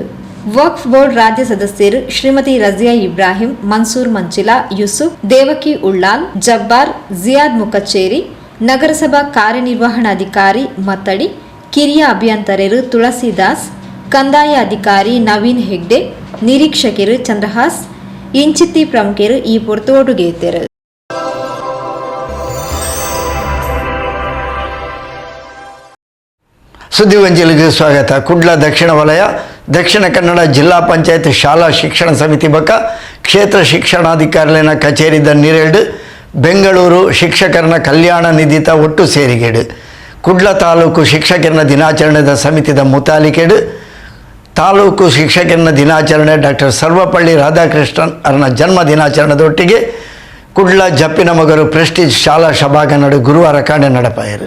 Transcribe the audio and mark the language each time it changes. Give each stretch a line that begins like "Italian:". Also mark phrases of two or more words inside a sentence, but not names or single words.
Tulu: ವಕ್ಫ್ ಬೋರ್ಡ್ ರಾಜ್ಯ ಸದಸ್ಯರು ಶ್ರೀಮತಿ ರಜಿಯಾ ಇಬ್ರಾಹಿಂ, ಮನ್ಸೂರ್ ಮಂಚಿಲಾ, ಯೂಸುಫ್, ದೇವಕಿ ಉಳ್ಳಾಲ್, ಜಬ್ಬಾರ್, ಜಿಯಾದ್ ಮುಕಚ್ಚೇರಿ, ನಗರಸಭಾ ಕಾರ್ಯನಿರ್ವಹಣಾಧಿಕಾರಿ ಮತ್ತಡಿ, ಕಿರಿಯ ಅಭಿಯಂತರರು ತುಳಸಿದಾಸ್, ಕಂದಾಯ ಅಧಿಕಾರಿ ನವೀನ್ ಹೆಗ್ಡೆ, ನಿರೀಕ್ಷಕರು ಚಂದ್ರಹಾಸ್, ಇಂಚಿತ್ತಿ ಪ್ರಮುಖರು ಈ ಪೊರ್ತೋಡುಗೆತ್ತರು. ಸುದ್ದಿವಂಜಲಿಗೆ ಸ್ವಾಗತ. ಕುಡ್ಲ ದಕ್ಷಿಣ ವಲಯ ದಕ್ಷಿಣ ಕನ್ನಡ ಜಿಲ್ಲಾ ಪಂಚಾಯತ್ ಶಾಲಾ ಶಿಕ್ಷಣ ಸಮಿತಿ ಬಕ ಕ್ಷೇತ್ರ ಶಿಕ್ಷಣಾಧಿಕಾರಿನ ಕಚೇರಿದ ನಿರೇಡು ಬೆಂಗಳೂರು ಶಿಕ್ಷಕರನ ಕಲ್ಯಾಣ ನಿಧಿತ ಒಟ್ಟು ಸೇರಿಗೆಡು ಕುಡ್ಲ ತಾಲೂಕು ಶಿಕ್ಷಕರನ ದಿನಾಚರಣೆದ ಸಮಿತಿದ ಮುತಾಲಿಕೆಡು ತಾಲೂಕು ಶಿಕ್ಷಕರನ ದಿನಾಚರಣೆ ಡಾಕ್ಟರ್ ಸರ್ವಪಳ್ಳಿ ರಾಧಾಕೃಷ್ಣನ್ ಅವರ ಜನ್ಮ ದಿನಾಚರಣೆದೊಟ್ಟಿಗೆ ಕುಡ್ಲ ಜಪ್ಪಿನ ಮಗರು ಪ್ರೆಸ್ಟೀಜ್ ಶಾಲಾ ಸಭಾಂಗಣ ಗುರುವಾರ ಕಾಂಡೆ ನಡಪಾಯರು.